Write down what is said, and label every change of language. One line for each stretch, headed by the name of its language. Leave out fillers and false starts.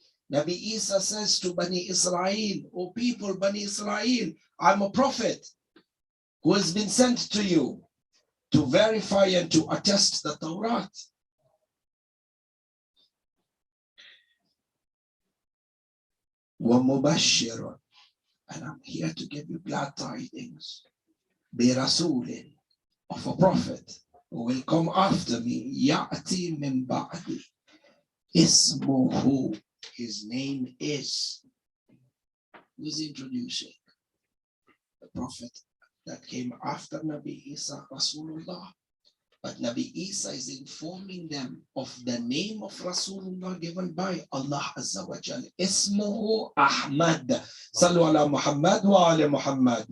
English: Nabi Isa says to Bani Israel, O people, Bani Israel, I'm a prophet who has been sent to you to verify and to attest the Torah. وَمُبَشِّرٌ, and I'm here to give you glad tidings. بِرَسُولٍ, of a prophet who will come after me.
Arabic: يَأْتِي مِن بَعْدِي, اسمه, his name is.
English: Who's introducing? The prophet that came after Nabi Isa, Rasulullah. But Nabi Isa is informing them of the name of Rasulullah given by Allah Azza wa Jal.
Arabic: Ismuhu Ahmad. Sallu ala Muhammad wa ala Muhammad.